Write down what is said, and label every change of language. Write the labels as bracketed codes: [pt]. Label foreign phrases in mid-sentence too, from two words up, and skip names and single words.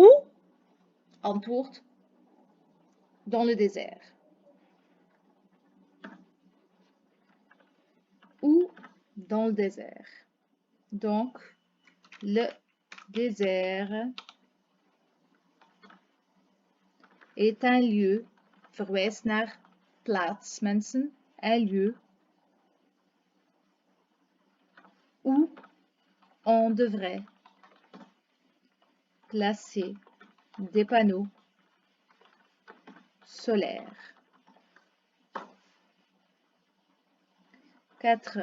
[fr] Antwoord. Dans le désert. Où? Dans le désert. Donc, le désert est un lieu, [nl] verwijst naar plaats, mensen, [fr] un lieu où on devrait placer des panneaux solaires. 4.